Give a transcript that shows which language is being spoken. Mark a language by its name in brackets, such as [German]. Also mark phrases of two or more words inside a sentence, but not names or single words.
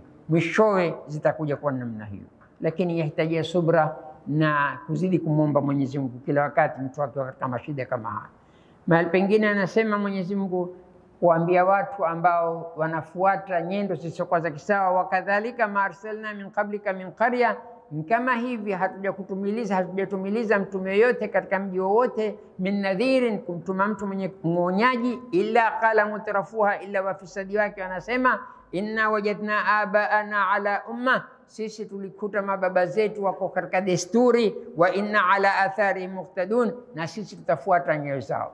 [Swahili] Mwishowe zitakuja kwa namna hiyo, lakini yahitajia subra na kuzidi kumwomba Mwenyezi Mungu kila wakati mtu akiwa katika mashida kama haya. Mahali pengine anasema Mwenyezi Mungu kuambia watu ambao wanafuata nyendo zisizokuwa za kisawa, wakadhalika ma [Arabic] أرسلنا من قبلك من قرية, [Swahili] kama hivi hatujatumiliza mtume yote katika mji wowote, [Arabic] من نذير, [Swahili] kumtuma mtu mwenye mwonyaji, [Arabic] إلا قال مترفوها, [Swahili] illa wafisadi wake wanasema [Arabic] إنا وجدنا آباءنا على أمة, [Swahili] sisi tulikuta mababa zetu wako katika desturi, [Arabic] وإنا على آثار مقتدون, [Swahili] na sisi tutafuata nyayo zao.